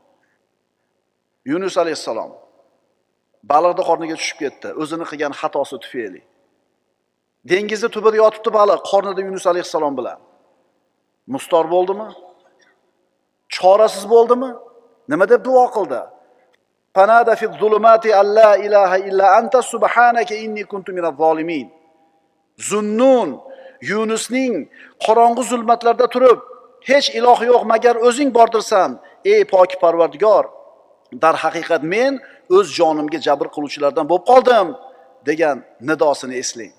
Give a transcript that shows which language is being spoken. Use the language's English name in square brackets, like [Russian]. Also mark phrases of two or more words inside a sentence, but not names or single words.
[Uzbek] Yunus alayhissalom baliqning qorniga tushib ketdi, o'zini qilgan xatosi tufayli. Dengizning tubida yotibdi baliq, qornida Yunus alayhissalom bilan. Mustor bo'ldimi? Chorasiz bo'ldimi? Nima deb duo qildi? [Arabic] فنادى في الظلمات أن لا إله إلا أنت سبحانك إني كنت من الظالمين. [Uzbek] Zunnun Yunusning qorong'u zulmatlarda turib, hech iloh yo'q magar o'zing bordirsan, ey pok Parvardigor, Darhaqiqat men o'z jonimga jabr qiluvchilardan bo'lib qoldim degan nidosini eslang.